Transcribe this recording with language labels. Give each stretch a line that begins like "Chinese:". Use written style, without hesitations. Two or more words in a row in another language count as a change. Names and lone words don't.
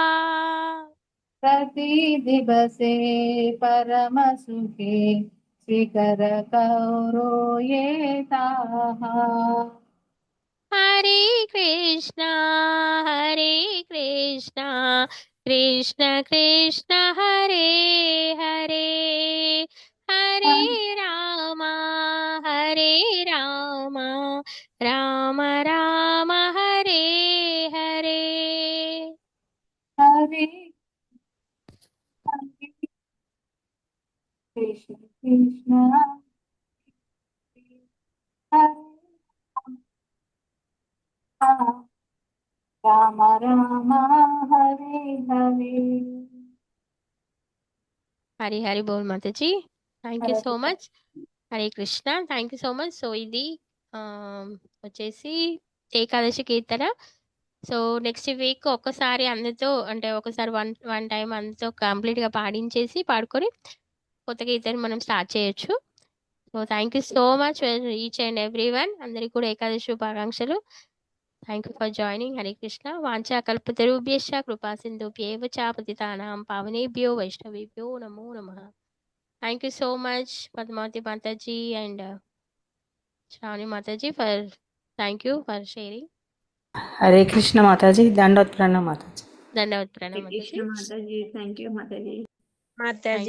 Bangla: প্রতি দিবসে পরম সুখে স্বীকার কর এ তাহা.
Sanskrit: హరే కృష్ణ హరే కృష్ణ కృష్ణ కృష్ణ హరే హరే హరే రామ హరే రామ రామ రామ హరే హరే. హరే కృష్ణ కృష్ణ హరే రామ రామ హరే హరే.
Telugu: హరి హరి బోల్ మాతాజీ.
English: thank you so much. హరే కృష్ణ. thank you so much.
Telugu: సో ఇది వచ్చేసి ఏకాదశి కీర్తన. సో
English: next week
Telugu: ఒక్కసారి అందరితో అంటే ఒకసారి
English: one time
Telugu: అందరితో కంప్లీట్గా పాడించేసి పాడుకొని కొత్త కీర్తన మనం స్టార్ట్ చేయొచ్చు.
English: so thank you so much each and every one.
Telugu: అందరికీ కూడా ఏకాదశి శుభాకాంక్షలు.
English: thank you for joining.
Telugu: హరే కృష్ణ.
Sanskrit: వాంఛా కల్పతరుభ్యశ్చ కృపా సింధుభ్యేవ చ పతితానాం పావనేభ్యో వైష్ణవేభ్యో నమో నమః.
English: thank you so much Padmavati mataji and Shravani mataji for thank you for sharing.
Telugu: హరే కృష్ణ మాతాజీ. దండవత్ ప్రణామ్ మాతాజీ.
Hindi: धन्यवाद प्रणाम
Telugu: కృష్ణ మాతాజీ.
English: thank you
Telugu: మాతాజీ. మాతాజీ